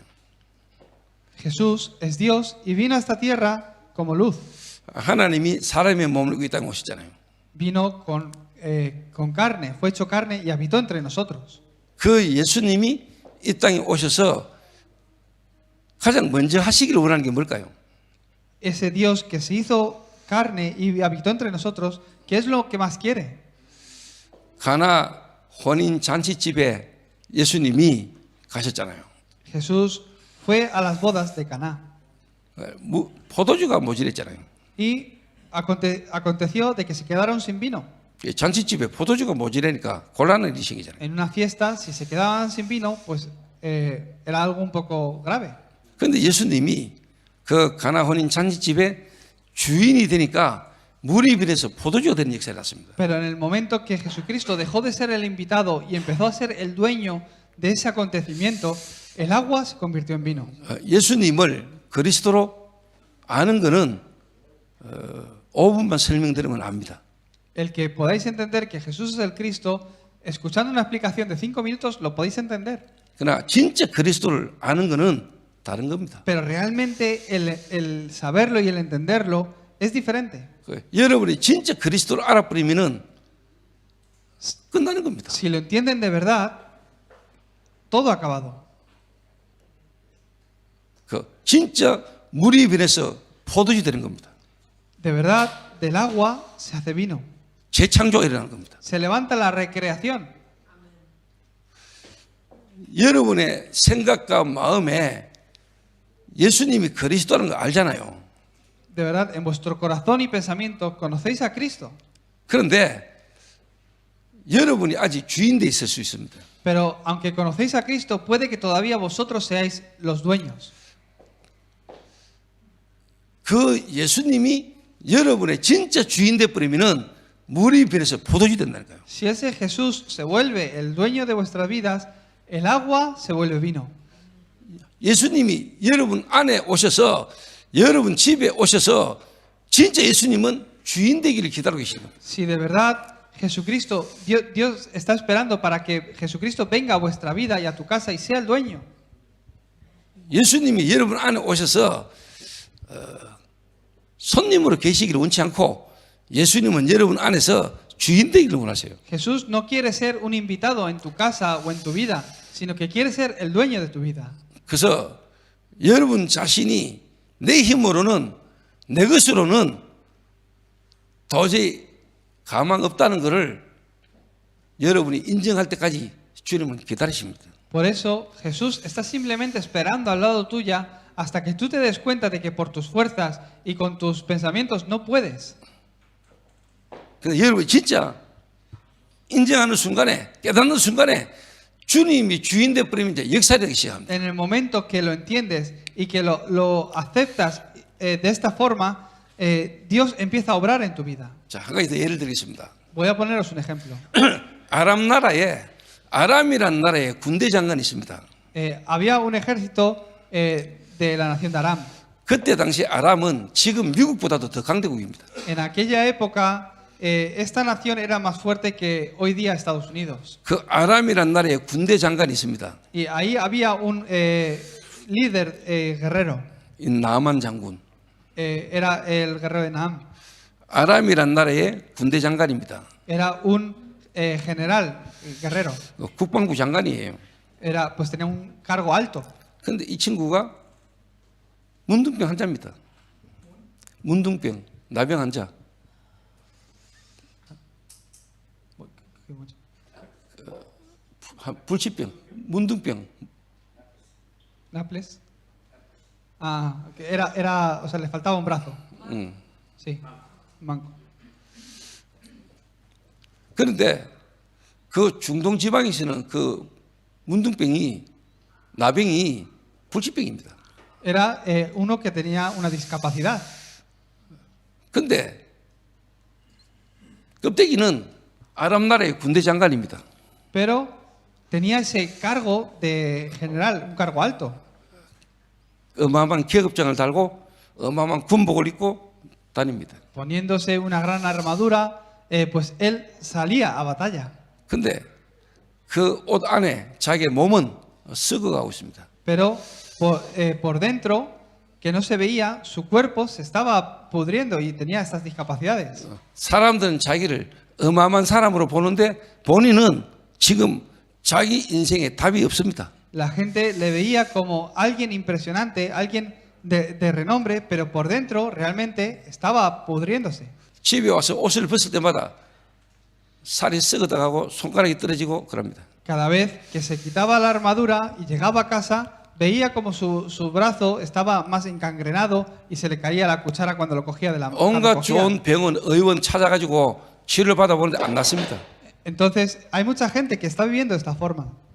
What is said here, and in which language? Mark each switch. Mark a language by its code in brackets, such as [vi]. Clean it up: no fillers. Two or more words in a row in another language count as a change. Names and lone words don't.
[es] Jesús es Dios y vino a esta tierra como luz. [ko] 하나님이 사람의 몸을 입고 이 땅에 오셨잖아요. [es] Vino con carne, fue hecho carne y habitó entre nosotros. [ko] 그 예수님이 이 땅에 오셔서 가장 먼저 하시기를 원하는 게 뭘까요? [es] Ese Dios que se hizo carne y habitó entre nosotros, ¿qué es lo que más quiere? [ko] 가나 혼인 잔치집에 예수님이 가셨잖아요. [es] Jesús fue a las bodas de Caná [ko] 포도주가 모자랐잖아요. [es] y aconteció de que se quedaron sin vino. [ko] 잔치집에 포도주가 모자라니까 곤란한 일이 생기잖아요. [es] En una fiesta, si se quedaban sin vino, pues era algo un poco grave. [ko] 그런데 예수님이 그 가나 혼인 잔치집에 주인이 되니까 물이 변해서 포도주가 되는 역사가 났습니다. [es] Pero en el momento que Jesucristo dejó de ser el invitado y empezó a ser el dueño de ese acontecimiento, el agua se convirtió en vino. [ko] 예수님을 그리스도로 아는 거는 5분만 설명드리면 압니다. [es] El que podáis entender que Jesús es el Cristo, escuchando una explicación de 5 minutos, lo podéis entender. [ko] 그러나 진짜 그리스도를 아는 거는 다른 겁니다. [es] Pero realmente el saberlo y el entenderlo es diferente. [ko] 여러분이 진짜 그리스도를 알아버리면은 끝나는 겁니다. [es] Si lo entienden de verdad, todo ha acabado. [ko] 진짜 물이 변해서 포도주 되는 겁니다. [es] De verdad, del agua se hace vino. [ko] 재창조가 일어나는 겁니다. [es] Se levanta la recreación. [ko] 여러분의 생각과 마음에 예수님이 그리스도라는 걸 알잖아요. [es] De verdad, en vuestro corazón y pensamiento conocéis a Cristo. [ko] 그런데 여러분이 아직 주인 돼 있을 수 있습니다. [es] Pero aunque conocéis a Cristo, puede que todavía vosotros seáis los dueños. [ko] 그 예수님이 여러분의 진짜 주인 돼 버리면은 물이 변해서 포도주 된다니까요. [es] Si ese Jesús se vuelve el dueño de vuestras vidas, el agua se vuelve vino. [ko] 예수님이 여러분 안에 오셔서 여러분 집에 오셔서 진짜 예수님은 주인 되기를 기다리고 계시는 겁니다. [es] Si de verdad Jesucristo, Dios está esperando para que Jesucristo venga a vuestra vida y a tu casa y sea el dueño. [ko] 예수님이 여러분 안에 오셔서 손님으로 계시기를 원치 않고 예수님은 여러분 안에서 주인 되기를 원하세요. [es] Jesús no quiere ser un invitado en tu casa o en tu vida, sino que quiere ser el dueño de tu vida. [ko] 그래서 여러분 자신이 내 힘으로는 내 것으로는 도저히 가망 없다는 것을 여러분이 인정할 때까지 주님은 기다리십니다. [es] Por eso Jesús está simplemente esperando al lado tuya hasta que tú te des cuenta de que por tus fuerzas y con tus pensamientos no puedes. [ko] 그래서 여러분이 진짜 인정하는 순간에 깨닫는 순간에 주님이 주인 되어버리면 이제 역사되기 시작합니다. [es] En el momento que lo entiendes y que lo aceptas de esta forma, Dios empieza a obrar en tu vida. [ko] 자, 한 가지 더 예를 들겠습니다. [es] Voy a poneros un ejemplo. [ko] 아람이란 나라에 군대 장관이 있습니다. [es] Había un ejército de la nación de Aram. [ko] 그때 당시 아람은 지금 미국보다도 더 강대국입니다. [es] En aquella época, esta nación era más fuerte que hoy día Estados Unidos. [ko] 그 아람이란 나라에 군대 장관이 있습니다. [es] Y ahí había un líder guerrero. [ko] 이 나만 장군. [es] Era el guerrero de Naam. [ko] 아람이란 나라의 군대 장관입니다. [es] Era un general guerrero. [ko] 국방부 장관이에요. [es] Pues tenía un cargo alto. [ko] 그런데 이 친구가 문둥병 환자입니다. 문둥병, 나병 환자. 불치병, 문둥병. [es] Naples. O sea, le faltaba un brazo. Sí, manco. [ko] 그런데 그 중동 지방에서는 그 문둥병이 나병이 불치병입니다. [es] Era uno que tenía una discapacidad. [ko] 그런데 껍데기는 아람 나라의 군대 장관입니다. [es] Pero tenía ese cargo de general, un cargo alto. [ko] 어마어마한 계급장을 달고 어마어마한 군복을 입고 다닙니다. [es] Poniéndose una gran armadura, pues él salía a batalla. [ko] 근데 그 옷 안에 자기의 몸은 썩어가고 있습니다. [es] Pero por dentro, que no se veía, su cuerpo se estaba pudriendo y tenía estas discapacidades. [ko] 사람들은 자기를 어마어마한 사람으로 보는데 본인은 지금 자기 인생에 답이 없습니다. [es] La gente le veía como alguien impresionante, alguien de renombre, pero por dentro realmente estaba pudriéndose. [ko] 집에 와서 옷을 벗을 때마다 살이 썩어가고 손가락이 떨어지고 그럽니다. [es] Cada vez que se quitaba la armadura y llegaba a casa, veía como su brazo estaba más encangrenado y se le caía la cuchara cuando lo cogía de la mano. [ko] 온갖 좋은 병원 의원 찾아가지고 치료를 받아보는데 안 낫습니다. [es] Entonces, hay mucha gente que está viviendo de esta forma.